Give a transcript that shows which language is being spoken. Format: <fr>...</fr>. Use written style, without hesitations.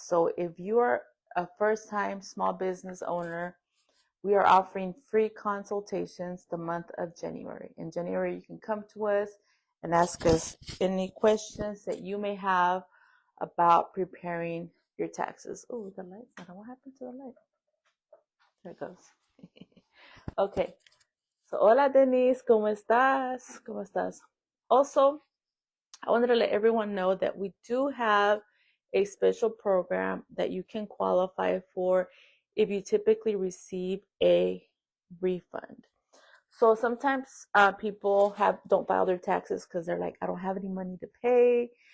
<en>So if you are a first time small business owner, we are offering free consultations the month of January. In January, you can come to us and ask us any questions that you may have about preparing your taxes. Oh, the light's not. What happened to the light? There it goes. Okay.</en> <es>So, hola Denise, ¿cómo estás? ¿Cómo estás?</es> <en>Also, I wanted to let everyone know that we do have a special program that you can qualify for if you typically receive a refund. So sometimes people don't file their taxes because they're like, I don't have any money to pay.</en>